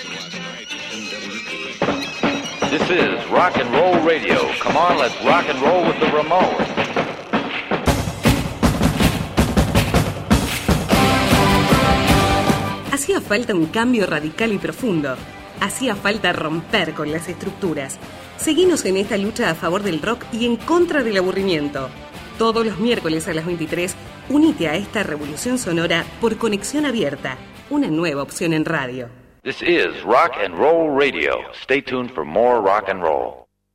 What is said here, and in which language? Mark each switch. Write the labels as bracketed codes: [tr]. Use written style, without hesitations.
[en] This is Rock and Roll Radio. Come on, let's rock and roll with the Ramones. [es] Hacía falta un cambio radical y profundo. Hacía falta romper con las estructuras. Seguinos en esta lucha a favor del rock y en contra del aburrimiento. Todos los miércoles a las 23, únete a esta revolución sonora por Conexión Abierta, una nueva opción en radio. [en] This is Rock and Roll Radio. Stay tuned for more rock and roll.